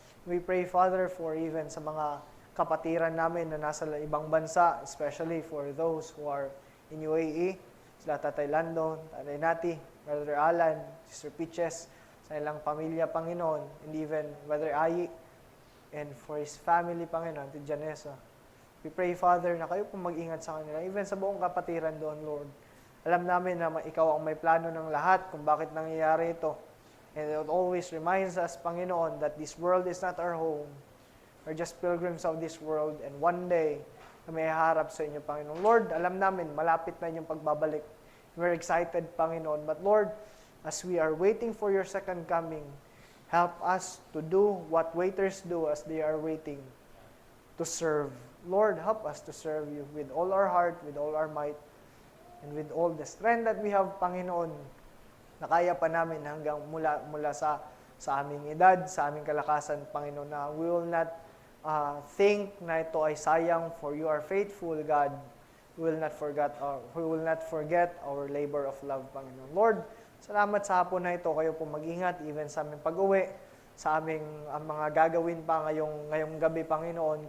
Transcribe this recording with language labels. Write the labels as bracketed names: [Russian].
[English] We pray, Father, for even [Filipino] sa mga kapatiran namin na nasa ibang bansa, [English] especially for those who are in UAE, sila Tatay Lando, Tatay Nati, Brother Alan, Sister Peaches, sa ilang pamilya, Panginoon, and even Brother Ayi, and for his family, Panginoon, to Janessa. We pray, Father, [Filipino] na kayo po mag-ingat sa kanila, even sa buong kapatiran doon, Lord. Alam namin na ikaw ang may plano ng lahat kung bakit nangyayari ito. [English] And it always reminds us, Panginoon, that this world is not our home. We're just pilgrims of this world, and one day, [Filipino] kami haharap sa inyo, [English] Panginoon. [Filipino] Lord, alam namin, malapit na inyong pagbabalik. [English] We're excited, [Filipino] Panginoon. [English] But Lord, as we are waiting for your second coming, help us to do what waiters do as they are waiting, to serve. Lord, help us to serve you with all our heart, with all our might, and with all the strength that we have, Panginoon, [Filipino] na kaya pa namin hanggang mula sa aming edad, sa aming kalakasan, [English] Panginoon, na we will not think [Filipino] na ito ay sayang, [English] for you are faithful, God. We will not forget our labor of love, Panginoon. [Filipino] Lord, salamat sa hapon na ito. Kayo po mag-ingat, even sa aming pag-uwi, sa aming mga gagawin pa ngayong gabi, Panginoon.